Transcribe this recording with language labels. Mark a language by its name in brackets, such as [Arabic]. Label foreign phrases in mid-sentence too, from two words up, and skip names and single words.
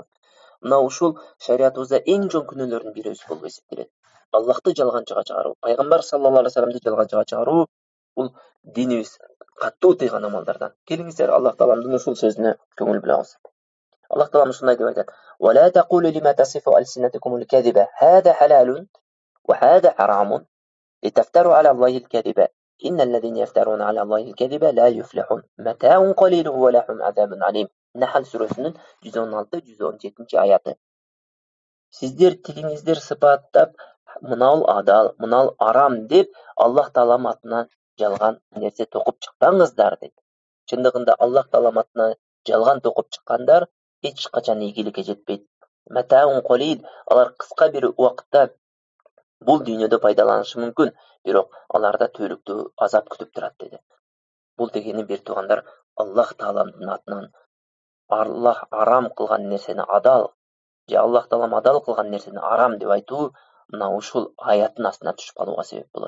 [Kyrgyz] Мына ушул шариятыбызда эң чоң күнөөлөрдүн бирөөсү болуп эсептелет. Аллахты жалганчыга чыгаруу, пайгамбар [Arabic] صلى الله عليه وسلم [Kyrgyz] жалганчыга чыгаруу бул динибиз каттуу тыйган амалдардан. Келиңиздер Аллах Тааламдын ушул сөзүнө көңүл бурабыз. Аллах Таалам ушундай деп айтат: [Arabic] "ولا تقولوا لما تصف ألسنتكم الكذب هذا حلال وهذا حرام لتفتروا على الله الكذب إن الذين يفترون على الله الكذب لا يفلحون متاع قليل ولهم عذاب أليم." [Kyrgyz] Nahl сүрөсүнүн 116-117 Сиздер тилиңиздер сыпаттап, мынау адал, мынау арам деп Аллах Таалам атынан жалган нерсе токуп чыкпаңыздар дейт. Чындыгында Аллах Таалам атынан жалган токуп чыккандар эч качан ийгиликке жетпейт. [Arabic] متاع قليل, [Kyrgyz] алар кыска бир убакытта бул дүйнөдө пайдаланышы мүмкүн, бирок аларда төлүктүү азап күтүп турат деди. Бул дегени бир туугандар Аллах Тааламдын атынан Аллах арам кылган нерсени адал, же Аллах Таалам адал кылган нерсени арам деп айтуу мына ушул аяттын астына түшүп калууга себеп болот.